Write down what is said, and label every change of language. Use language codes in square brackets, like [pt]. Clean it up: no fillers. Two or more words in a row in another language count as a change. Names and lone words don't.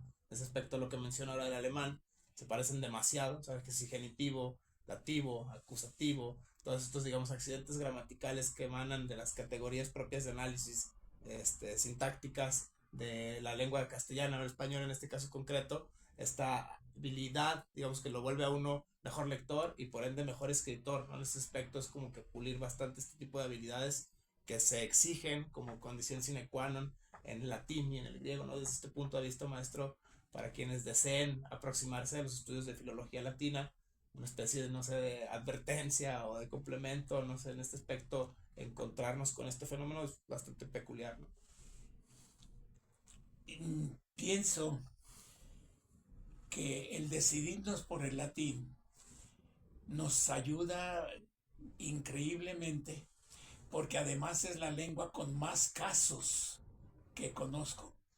[es] Ese aspecto a lo que menciona ahora el alemán, se parecen demasiado, sabes que si genitivo, dativo, acusativo, todos estos, digamos, accidentes gramaticales que emanan de las categorías propias de análisis sintácticas de la lengua castellana o el español en este caso concreto, esta habilidad, digamos, que lo vuelve a uno mejor lector y por ende mejor escritor, ¿no? En ese aspecto es como que pulir bastante este tipo de habilidades que se exigen como condición [la] sine qua non [es] en el latín y en el griego, ¿no? Desde este punto de vista, maestro, para quienes deseen aproximarse a los estudios de filología latina, una especie de, no sé, de advertencia o de complemento, no sé, en este aspecto, encontrarnos con este fenómeno es bastante peculiar, ¿no? Pienso que el decidirnos por el latín nos ayuda increíblemente, porque además es la lengua con más casos que conozco.